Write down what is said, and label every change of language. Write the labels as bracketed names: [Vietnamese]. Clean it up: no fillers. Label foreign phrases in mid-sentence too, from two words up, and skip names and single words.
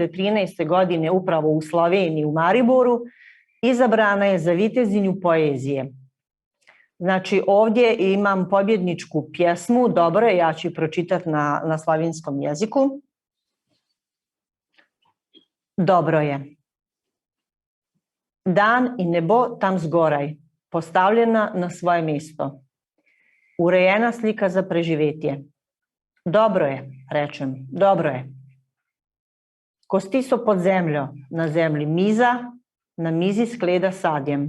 [Bosnian] godine upravo u Sloveniji, u Mariboru, izabrana je za vitezinju poezije. Znači, ovdje imam pobjedničku pjesmu, dobro je, ja ću pročitati na slavinskom jeziku. [Slovenian] Dobro je. Dan i nebo tam zgoraj, postavljena na svoje mesto. Urejena slika za preživetje. Dobro je, rečem, dobro je. Kosti so pod zemljo, na zemlji miza, na mizi skleda sadjem.